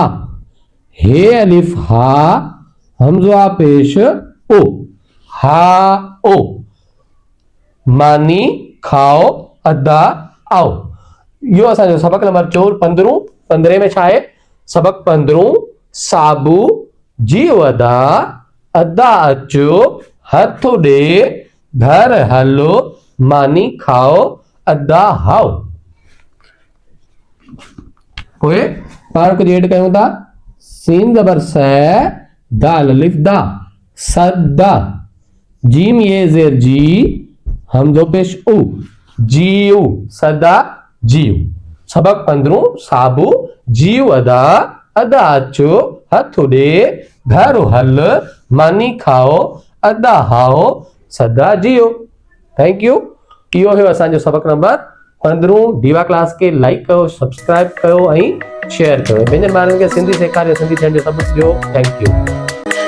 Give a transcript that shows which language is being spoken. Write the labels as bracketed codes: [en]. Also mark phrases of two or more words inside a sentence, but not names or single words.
[sd] हे अलिफ हा, हमजा पेश ओ, हा ओ, मानी खाओ, अद्दा आओ। यो असांजो सबक नंबर 15। 15 में छा है? सबक 15 साबू, जीव अदा, अदा अचो, हथ डे, घर हलो, मानी खाओ, अदा हाओ। पोए पाण कुछ ऐड कयूं था। सीन जबर स, दाल अलिफ दा, सदा। जीम ये जेर जी, हमजो पेश उ, जीव, सदा जीव। सबक 15 साबू, जीव अदा, अदा अचो, हथ डे, घर हल, मानी खाओ, अदा हाओ, सदा जियो। [en] thank you. [sd] इहो है असांजो सबक नंबर 15। दीवा क्लास के लाइक करो, सब्सक्राइब करो, शेयर करो। ॿियनि ॿारनि खे सिंधी सेखारियो, सिंधी थियण जो सबक ॾियो। [en] thank you.